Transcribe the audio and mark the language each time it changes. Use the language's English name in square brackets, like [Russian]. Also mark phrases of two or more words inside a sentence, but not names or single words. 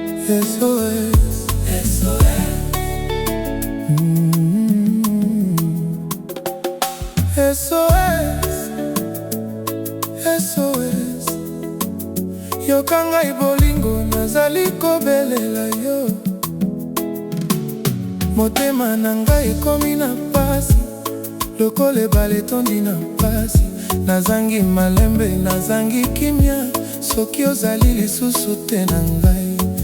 [English] S O S. Mm. S O S, S O S. [Lingala] Yoka ngai bolingo, nazali kobelela yo. Motema na ngai ekomi na pasi, lokola ebale etondi na pasi. Nazangi malembe, nazangi kimia. soki ozali lisusu te na ngai.